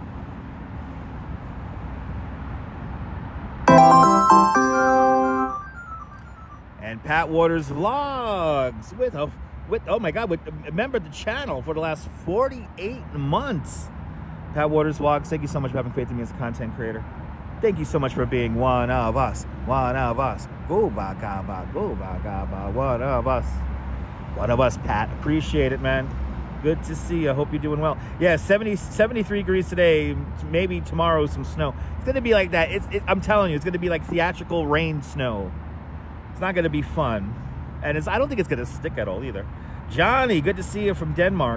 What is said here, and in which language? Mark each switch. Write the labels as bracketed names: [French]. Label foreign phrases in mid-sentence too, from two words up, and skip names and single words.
[English] And Pat Waters Vlogs with oh my God, remember the channel for the last 48 months. Pat Waters Vlogs, thank you so much for having faith in me as a content creator. Thank you so much for being one of us. One of us. Go ba ga ba, go ba ga ba. One of us. One of us, Pat. Appreciate it, man. Good to see you. I hope you're doing well. Yeah, 73 degrees today. Maybe tomorrow some snow. It's going to be like that. I'm telling you, it's going to be like theatrical rain snow. It's not going to be fun. And I don't think it's going to stick at all either. Johnny, good to see you from Denmark.